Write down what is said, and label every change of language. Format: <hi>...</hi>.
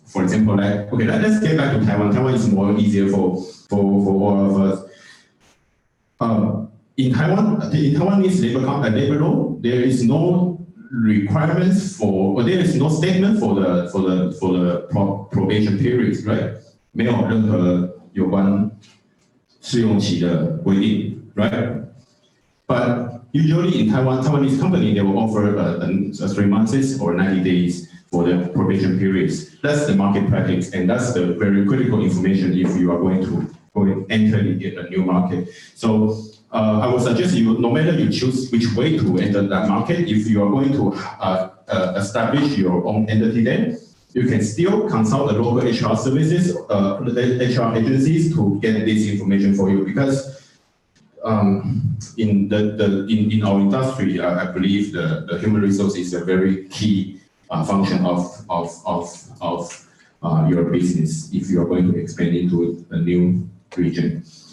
<en>For example, like okay, let's get back to Taiwan. Taiwan is more easier for all of us. In Taiwanese labor law, there is no requirements or there is no statement for the probation periods, right?</en> <zh>没有任何有关试用期的规定 right?</zh> <en>But usually in Taiwanese company, they will offer 3 months or 90 days for the probation periods. That's the market practice, and that's the very critical information if you are going to enter a new market. So I would suggest you, no matter you choose which way to enter that market, if you are going to establish your own entity there, you can still consult the local HR services, HR agencies to get this information for you, because in our industry, I believe the human resource is a very key function of your business if you are going to expand into a new region.</en>